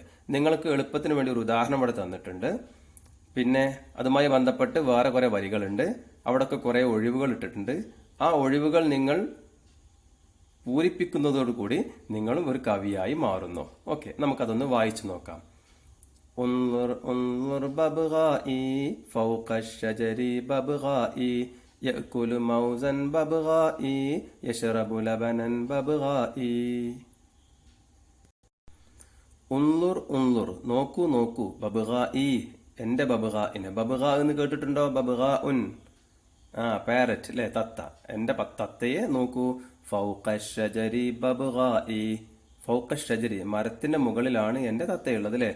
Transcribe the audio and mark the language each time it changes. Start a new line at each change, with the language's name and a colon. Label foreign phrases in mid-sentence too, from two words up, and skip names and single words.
Malayalam: നിങ്ങൾക്ക് എളുപ്പത്തിന് വേണ്ടി ഒരു ഉദാഹരണം ഇവിടെ തന്നിട്ടുണ്ട്. പിന്നെ അതുമായി ബന്ധപ്പെട്ട് വേറെ കുറെ വരികളുണ്ട്. അവിടെയൊക്കെ കുറെ ഒഴിവുകൾ ഇട്ടിട്ടുണ്ട്. ആ ഒഴിവുകൾ നിങ്ങൾ പൂരിപ്പിക്കുന്നതോടുകൂടി നിങ്ങളും ഒരു കവിയായി മാറുന്നു. ഓക്കെ, നമുക്കതൊന്ന് വായിച്ചു നോക്കാം.
Arabic: انظر ببغائي فوق الشجر ببغائي يأكل موزا ببغائي يشرب لبنا ببغائي.
Malayalam: ഉൻലുർ, നോക്കൂ നോക്കൂ. ബബ്ഗാഇ, എന്റെ ബബ്ഗാഇനെ. ബബ്ഗാ എന്ന് കേട്ടിട്ടുണ്ടോ? ബബ്ഗാഉൻ, പാരറ്റ്, അല്ലെ, തത്ത. എന്റെ തത്തയെ നോക്കൂ.
Arabic: فوق الشجر ببغائي، فوق الشجر
Malayalam: മരത്തിന്റെ മുകളിലാണ് എന്റെ തത്തയുള്ളത് അല്ലേ.